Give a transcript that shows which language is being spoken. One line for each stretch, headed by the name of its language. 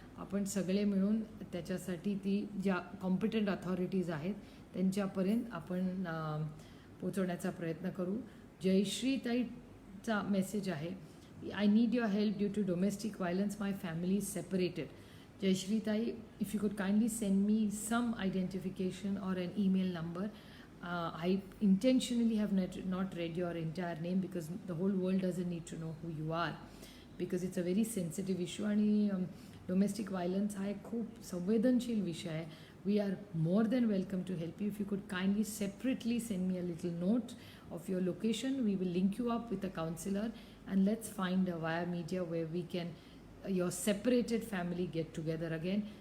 Marathi: आपण सगळे मिळून त्याच्यासाठी ती ज्या कॉम्पिटंट अथॉरिटीज आहेत त्यांच्यापर्यंत आपण पोचवण्याचा प्रयत्न करू. जयश्रीताईचा मेसेज आहे,
English: I need your help due to domestic violence, my family is separated. जयश्रीताई, if you could kindly send me some identification or an email number. I intentionally have not read your entire name because the whole world doesn't need to know who you are, because it's a very sensitive issue
Marathi: आणि domestic violence हा एक खूप संवेदनशील विषय आहे.
English: We are more than welcome to help you. If you could kindly separately send me a little note of your location, we will link you up with a counselor and let's find a via media where we can your separated family get together again.